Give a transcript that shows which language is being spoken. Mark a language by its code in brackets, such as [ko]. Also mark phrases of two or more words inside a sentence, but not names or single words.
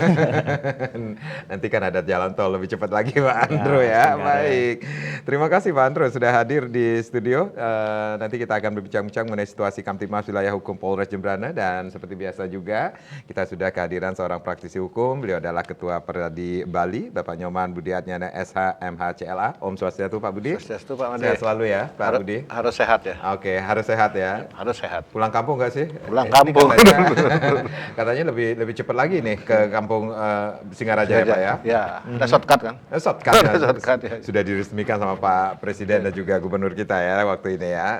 [id] Nanti kan ada jalan tol lebih cepat lagi Pak Andro ya. Baik, terima kasih Pak Andro sudah hadir di studio. Nanti kita akan berbincang-bincang mengenai situasi Kamtibmas wilayah hukum Polres Jembrana. Dan seperti biasa juga kita sudah kehadiran seorang praktisi hukum. Beliau adalah Ketua Peradi Bali, Bapak Nyoman Budi Adnyana SH MH CLA. [ban] Om Swastiastu [id] Pak Budi. Swastiastu Pak Made. Sehat selalu ya Pak Budi. Harus sehat ya. Oke, harus sehat ya. Harus sehat. Pulang kampung nggak sih? Pulang kampung. Katanya lebih cepat lagi nih ke kampung Singaraja ya Pak ya? Ya, ada shortcut kan? Shortcut, Shortcut, ya. Sudah diresmikan sama Pak Presiden dan juga Gubernur kita ya waktu ini ya.